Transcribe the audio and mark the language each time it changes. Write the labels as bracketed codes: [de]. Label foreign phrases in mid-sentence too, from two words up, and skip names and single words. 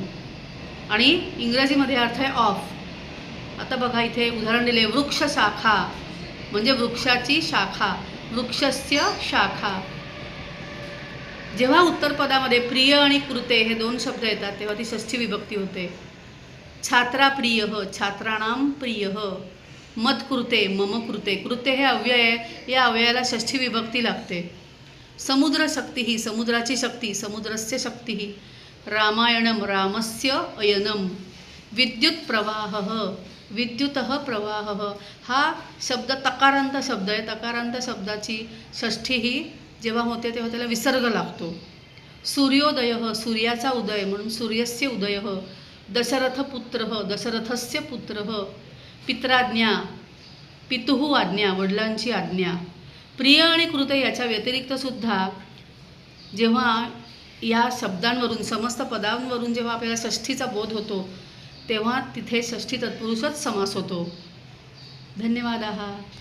[mr] आणि इंग्रजीमध्ये अर्थ आहे ऑफ. आता बघा इथे उदाहरण दिले, वृक्ष शाखा म्हणजे वृक्षाची शाखा, [sa] वृक्षस्य शाखा. [mr] जेव्हा उत्तरपदामध्ये प्रिय आणि कृते हे दोन शब्द येतात तेव्हा ती षष्ठी विभक्ती होते. [sa] छात्रा प्रिय, छात्राणाम प्रिय. मत्कृते, मम कृते. [mr] कृते हे अव्यय आहे, या अव्ययाला षष्ठी विभक्ती लागते. समुद्र शक्ती ही, समुद्राची शक्ती, [sa] समुद्रस्य शक्ती [mr] ही. [sa] रामायणम, रामस्य अयनम. विद्युत प्रवाह, विद्युतः प्रवाह. [mr] हा शब्द तकारांत शब्द आहे. तकारांत शब्दाची षष्ठी ही जेव्हा होते तेव्हा त्याला विसर्ग लागतो. सूर्योदय, सूर्याचा उदय म्हणून [sa] सूर्यस्य उदय. दशरथपुत्र, दशरथस्य पुत्र. पित्राज्ञा, पितुः आज्ञा, [mr] वडिलांची आज्ञा. प्रिय आणि कृते याच्या व्यतिरिक्त सुद्धा जेव्हा या शब्दांवरून, समस्त पदांवरून जेव्हा आपल्याला षष्ठीचा बोध होतो तेव्हा तिथे षष्ठी तत्पुरुषच समास होतो. धन्यवाद.